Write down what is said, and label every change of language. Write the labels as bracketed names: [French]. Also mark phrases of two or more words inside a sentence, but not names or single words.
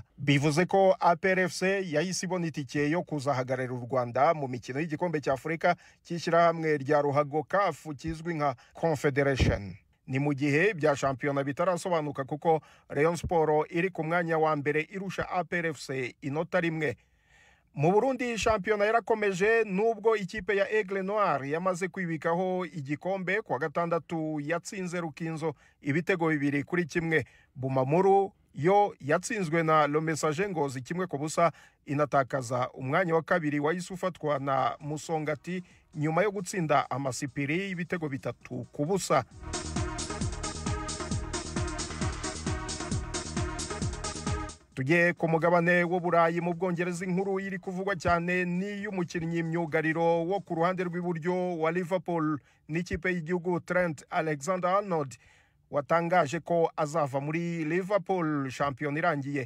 [Kinyarwanda] Bivuze ko APR FC yahise ibona itike yo kuzahagararira u Rwanda mu mikino y'igikombe cya Afurika cy'ishyirahamwe rya ruhago CAF kizwi nka Confederation. Ni mu gihe bya shampiyona bitarasobanuka kuko Rayon Sport iri ku mwanya wa mbere irusha APR FC inota rimwe. Mu Burundi shampiyona yarakomeje nubwo ikipe ya Aigle Noir yamaze kwibikaho igikombe kwa gatandatu yatsinze Rukinzo ibitego 2-1. Bumamuru yo yatsinzwe na Le Messager Ngozi 1-0 inatakaza umwanya wa kabiri wa isufatwa na Musongati nyuma yo gutsinda Amasipiri ibitego 3-0. Tugiye ku mugabane w'Uburayi mu Bwongereza inkuru iri kuvugwa cyane ni y'umukinnyi myugariro wo ku ruhande rw'iburyo wa Liverpool n'ikipe y'igihugu Trent Alexander-Arnold watangaje ko azava muri Liverpool shampiyona irangiye.